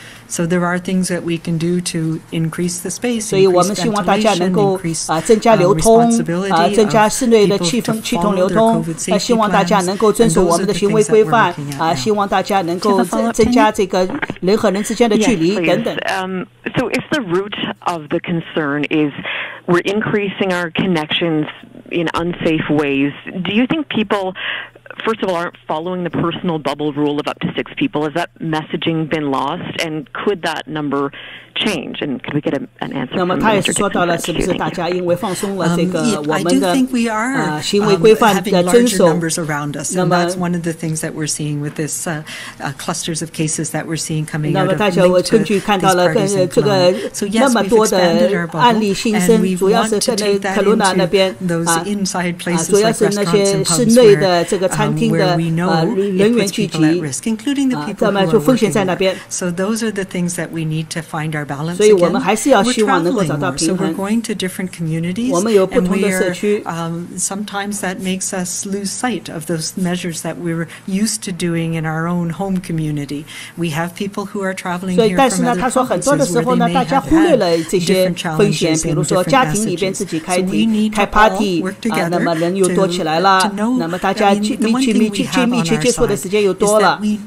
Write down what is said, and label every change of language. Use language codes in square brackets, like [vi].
[en] So there are things that we can do to increase the space. [zh] 所以我们希望大家能够增加流通增加室内的气通流通希望大家能够遵守我们的行为规范希望大家能够增加这个人和人之间的距离等等。 [en] So if the root of the concern is we're increasing our connections in unsafe ways, do you think people first of all, aren't following the personal bubble rule of up to 6 people? Has that messaging been lost? And could that number change? And could we get an answer [zh] 那么他也是说到了，是不是大家因为放松了这个我们的行为规范的遵守？那么 [en] that's one of the things that we're seeing with this clusters of cases that we're seeing coming out of [zh] 那么大家根据看到了这个那么多的案例新生，主要是在克鲁纳那边主要是那些室内的这个餐厅的人员聚集那么就风险在那边。 [en] So those are the things that we need to find our balance. [zh] 所以我们还是要希望能够找到平衡。 [en] So we're going to different communities. [zh] 我们有不同的社区。 [en] Sometimes that makes us lose sight of those measures that we were used to doing in our own home community. We have people who are traveling here from other provinces. [zh] 但是呢，他说很多的时候呢，大家忽略了这些风险，比如说家庭里边自己开 party 那么人又多起来了，那么大家密切接触的时间又多了。